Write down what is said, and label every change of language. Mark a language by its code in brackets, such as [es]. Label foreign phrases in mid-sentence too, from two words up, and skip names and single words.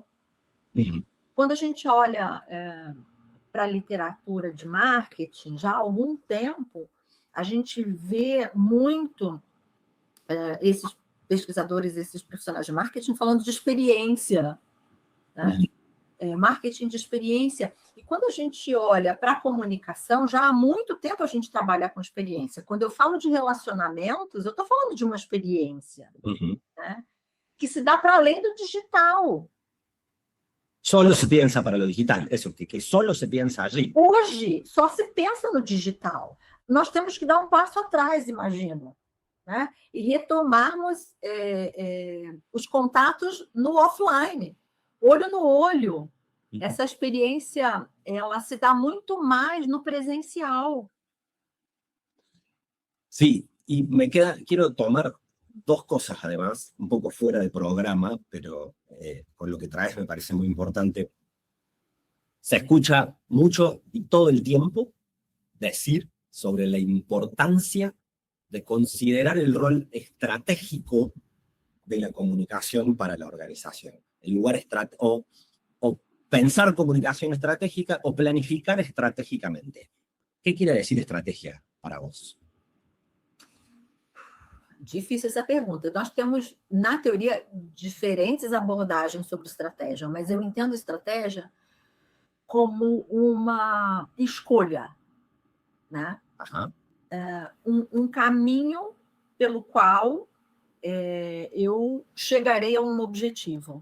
[pt] Quando a gente olha para a literatura de marketing, já há algum tempo, a gente vê muito esses pesquisadores, esses profissionais de marketing falando de experiência, né? Marketing de experiência. E quando a gente olha para a comunicação, já há muito tempo a gente trabalha com experiência. Quando eu falo de relacionamentos, eu estou falando de uma experiência, né? Que se dá para além do digital. [es] Solo se piensa para lo digital, eso, que solo se piensa allí. [pt] Hoje, só se pensa no digital. Nós temos que dar um passo atrás, imagino, né? E retomarmos os contatos no offline, olho no olho. Essa experiência, ela se dá muito mais no presencial. [es] Sí, y quiero tomar dos cosas además, un poco fuera de programa, pero con lo que traes me parece muy importante. Se escucha mucho y todo el tiempo decir sobre la importancia de considerar el rol estratégico de la comunicación para la organización. El lugar o pensar comunicación estratégica o planificar estratégicamente. ¿Qué quiere decir estrategia para vos? [pt] Difícil essa pergunta. Nós temos, na teoria, diferentes abordagens sobre estratégia, mas eu entendo estratégia como uma escolha, né? Um caminho pelo qual eu chegarei a um objetivo.